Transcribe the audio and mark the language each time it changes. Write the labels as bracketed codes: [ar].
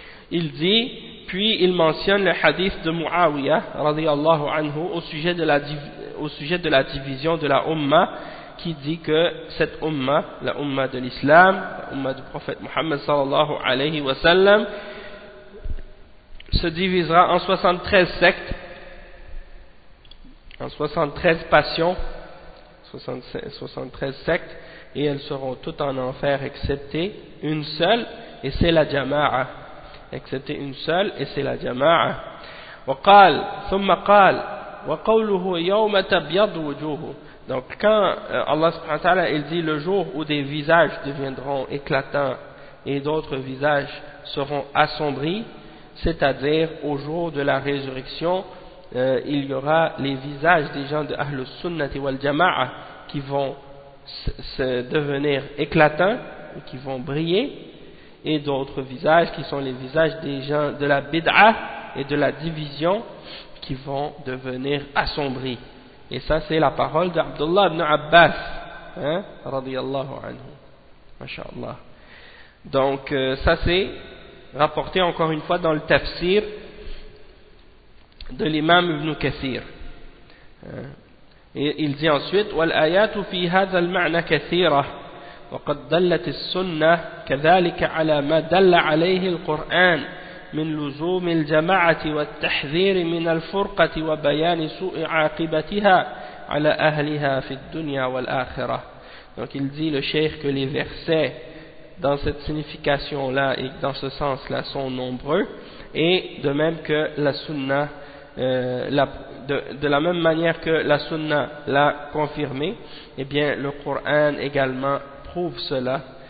[fr] Il dit, puis il mentionne le hadith de Muawiyah radiyallahu anhu au sujet de la division de la umma, qui dit que cette umma, la umma de l'islam, la umma du prophète Muhammad sallallahu alayhi wa sallam, se divisera en 73 sectes, en 73 passions, 73 sectes, et elles seront toutes en enfer excepté une seule, et c'est la jama'a. Excepté une seule, et c'est la jama'a. [ar] وقال ثم قال وقوله يوم تبيض وجوه. [fr] Donc quand Allah subhanahu wa ta'ala il dit le jour où des visages deviendront éclatants et d'autres visages seront assombris, c'est-à-dire au jour de la résurrection, il y aura les visages des gens de Ahlus Sunnati wal Jama'a qui vont se devenir éclatants et qui vont briller, et d'autres visages qui sont les visages des gens de la bid'a et de la division qui vont devenir assombris. Et ça c'est la parole d'Abdullah ibn Abbas, hein, radiyallahu anhu, mashallah. Donc ça c'est rapporté encore une fois dans le tafsir de l'imam ibn Kathir. Il dit ensuite [ar] والآيات في هذا المعنى كثيرة وقد دلت السنة كذلك على ما دل عليه القرآن من لزوم الجماعة والتحذير من الفرقة وبيان سوء عاقبتها على أهلها في الدنيا والآخرة. [fr] Donc il dit le cheikh que les versets dans cette signification là et dans ce sens là sont nombreux, et de même que la sunna de la même manière que la sunna l'a confirmé, eh bien le Coran également prouve cela